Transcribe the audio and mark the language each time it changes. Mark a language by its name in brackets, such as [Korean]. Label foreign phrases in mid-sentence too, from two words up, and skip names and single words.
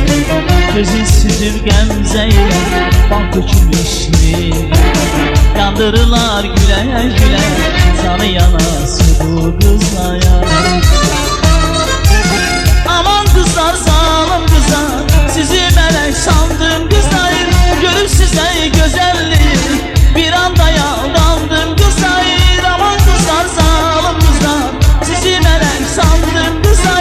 [Azerbaijani] Gözü süzüb qəmzə ilə bal tökülmüşmür. Yandırırlar gülə gülə, canı yanası bu qızlaya. Aman qızlar, zalım qızlar, sizi mələk sandım qızlar. Görüb sizə gözəllik, [Turkish] bir anda aldandım kızlar. Aman kızlar, zalim kızlar, sizi melek sandım kızlar.